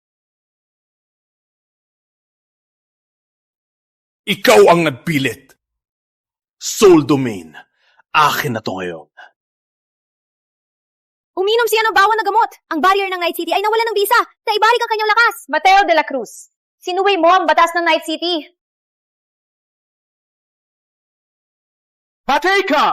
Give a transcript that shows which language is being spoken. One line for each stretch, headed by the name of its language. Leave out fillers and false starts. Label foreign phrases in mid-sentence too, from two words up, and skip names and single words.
Filipino: Ikaw ang nagpilit. Soul Domain. Akin na to ngayon. Uminom siya ng bawang na gamot. Ang barrier ng Night City ay nawala ng bisa. Naibalik ang kanyang lakas. Mateo de la Cruz, sinuway mo ang batas ng Night City. Patay ka!